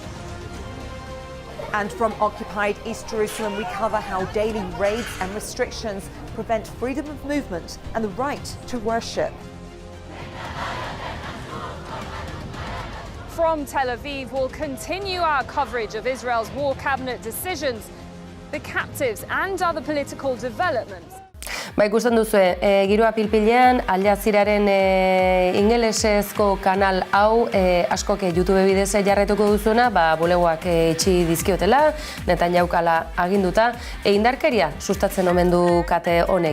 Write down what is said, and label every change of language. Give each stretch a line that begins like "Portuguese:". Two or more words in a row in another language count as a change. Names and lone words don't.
English: And from occupied East Jerusalem, we cover how daily raids and restrictions prevent freedom of movement and the right to worship. from Tel Aviv will continue our coverage of Israel's war cabinet decisions, the captives and other political developments.
Basque: Ikusten duzue, giroa pilpilean, Al Jazeeraren ingelesezko kanal hau, askok YouTube bidez jarraituko duzuena, bulegoak itxi dizkiotela, Netanyahu aginduta, indarkeria sustatzen omen du kate honek.